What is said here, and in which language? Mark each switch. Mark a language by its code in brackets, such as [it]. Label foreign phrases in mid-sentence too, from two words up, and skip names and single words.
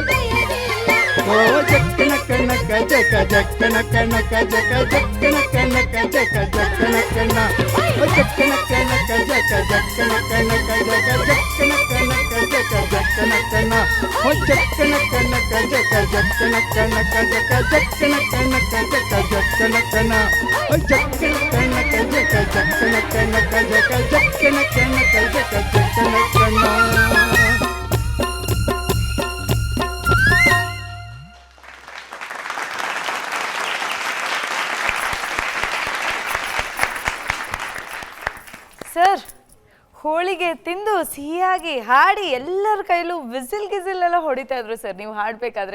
[kn] ಓ ಜಕ್ಕನ ಕಣಕ ಜಕ ಜಕ್ಕನ ಕಣಕ ಜಕ ಜಕ್ಕನ ಕಣಕ ಜಕ ಜಕ್ಕನ ಕಣ, ಜಕ್ಕನ ಕಣಕ ಜಕ ಜಕ್ಕನ ಕಣಕ ಜಕ ಜಕ್ಕನ ಕಣಕ ಜಕ ಜಕ್ಕನ ಕಣ, ಜಕ್ಕನ ಕಣಕ ಜಕ ಜಕ್ಕನ ಕಣಕ ಜಕ ಜಕ್ಕನ ಕಣಕ ಜಕ ಜಕ್ಕನ ಕಣ, ಜಕ್ಕನ ಕಣಕ ಜಕ ಜಕ್ಕನ ಕಣಕ ಜಕ ಜಕ್ಕನ ಕಣಕ ಜಕ ಜಕ್ಕನ ಕಣ. ಸರ್, ಹೋಳಿಗೆ ತಿಂದು ಸಿಹಿಯಾಗಿ ಹಾಡಿ ಎಲ್ಲರ ಕೈಲೂ ವಿಸಿಲ್ ಗಿಸಿಲ್ ಎಲ್ಲ ಹೊಡಿತಾ ಇದ್ರು ಸರ್ ನೀವು ಹಾಡಬೇಕಾದ್ರೆ.